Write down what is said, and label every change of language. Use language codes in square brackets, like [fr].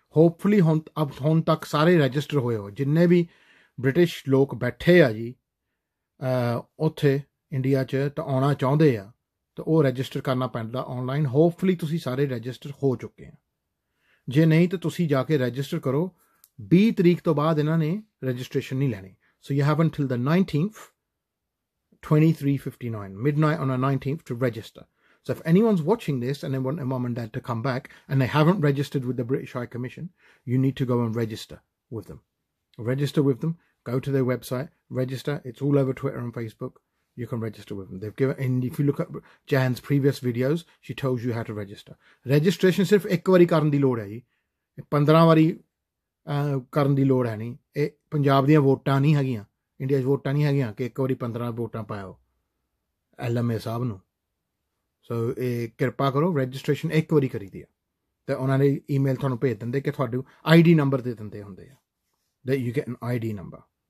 [pa] Hopefully ਹੁਣ ਤੱਕ ਸਾਰੇ ਰਜਿਸਟਰ ਹੋਏ ਹੋ, ਜਿੰਨੇ ਵੀ ਬ੍ਰਿਟਿਸ਼ ਲੋਕ ਬੈਠੇ ਆ ਜੀ ਉੱਥੇ ਇੰਡੀਆ 'ਚ ਤਾਂ ਆਉਣਾ ਚਾਹੁੰਦੇ ਆ, ਤਾਂ ਉਹ ਰਜਿਸਟਰ ਕਰਨਾ ਪੈਂਦਾ ਔਨਲਾਈਨ। ਹੋਪਫੁਲੀ ਤੁਸੀਂ ਸਾਰੇ ਰਜਿਸਟਰ ਹੋ ਚੁੱਕੇ ਆ, ਜੇ ਨਹੀਂ ਤਾਂ ਤੁਸੀਂ ਜਾ ਕੇ ਰਜਿਸਟਰ ਕਰੋ। 20 ਤਰੀਕ ਤੋਂ ਬਾਅਦ ਇਹਨਾਂ ਨੇ ਰਜਿਸਟ੍ਰੇਸ਼ਨ ਨਹੀਂ ਲੈਣੀ। [en] So you have until the 19th, 23:59, midnight on the 19th to register. So if anyone's watching this and they want their mum and dad to come back and they haven't registered with the British High Commission, you need to go and register with them. Register with them, go to their website, register. It's all over Twitter and Facebook. You can register with them. They've given, and if you look at Jan's previous videos, she tells you how to register. [pa] Registration ਸਿਰਫ ਇੱਕ ਵਾਰੀ ਕਰਨ ਦੀ ਲੋੜ ਹੈ ਜੀ, 15 ਵਾਰੀ ਕਰਨ ਦੀ ਲੋੜ ਹੈ ਨਹੀਂ। ਇਹ ਪੰਜਾਬ ਦੀਆਂ ਵੋਟਾਂ ਨਹੀਂ ਹੈਗੀਆਂ, ਇੰਡੀਆ 'ਚ ਵੋਟਾਂ ਨਹੀਂ ਹੈਗੀਆਂ ਕਿ ਇੱਕ ਵਾਰੀ 15 ਵੋਟਾਂ ਪਾਓ LMA ਸਾਹਿਬ ਨੂੰ। ਸੋ ਇਹ ਕਿਰਪਾ ਕਰੋ, ਰਜਿਸਟ੍ਰੇਸ਼ਨ ਇੱਕ ਵਾਰੀ ਕਰੀਦੀ ਆ ਅਤੇ ਉਹਨਾਂ ਨੇ ਈਮੇਲ ਤੁਹਾਨੂੰ ਭੇਜ ਦਿੰਦੇ ਕਿ ਤੁਹਾਡੇ ID ਨੰਬਰ ਦੇ ਦਿੰਦੇ ਹੁੰਦੇ ਆ, [en] that you get an ID number।